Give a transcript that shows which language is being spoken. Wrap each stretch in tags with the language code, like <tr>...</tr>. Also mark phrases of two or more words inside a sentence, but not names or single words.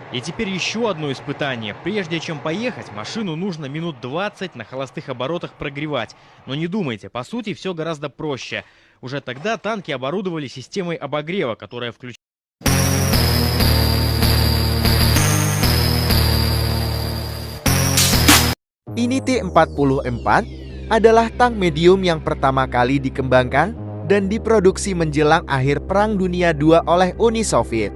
<ru>И теперь еще одно испытание. Прежде чем поехать, машину нужно минут 20 на холостых оборотах прогревать. Но не думайте, по сути все гораздо проще. Уже тогда танки оборудовали системой обогрева, которая включает.</ru> <id>Ini T-44 adalah tank medium yang pertama kali dikembangkan dan diproduksi menjelang akhir Perang Dunia II oleh Uni Soviet.</id>